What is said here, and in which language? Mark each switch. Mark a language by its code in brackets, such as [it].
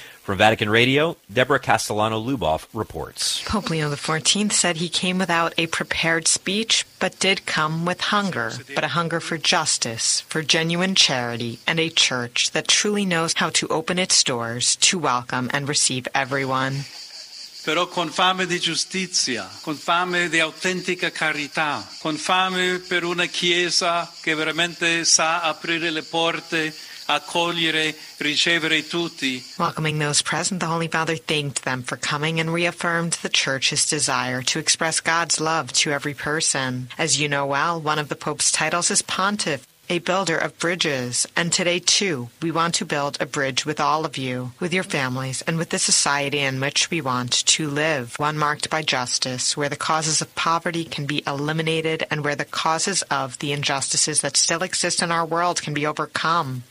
[en] From Vatican Radio, Deborah Castellano-Luboff reports. Pope Leo XIV said he came without a prepared speech, but did come with hunger, but a hunger for justice, for genuine charity, and a church that truly knows how to open its doors to welcome and receive everyone. [it] Però con fame di giustizia, con fame di autentica carità, con fame per una chiesa che veramente sa aprire le porte, accogliere, ricevere tutti. [en] Welcoming those present, the Holy Father thanked them for coming and reaffirmed the Church's desire to express God's love to every person. As you know well, one of the Pope's titles is Pontiff, a builder of bridges. And today, too, we want to build a bridge with all of you, with your families, and with the society in which we want to live, one marked by justice, where the causes of poverty can be eliminated and where the causes of the injustices that still exist in our world can be overcome.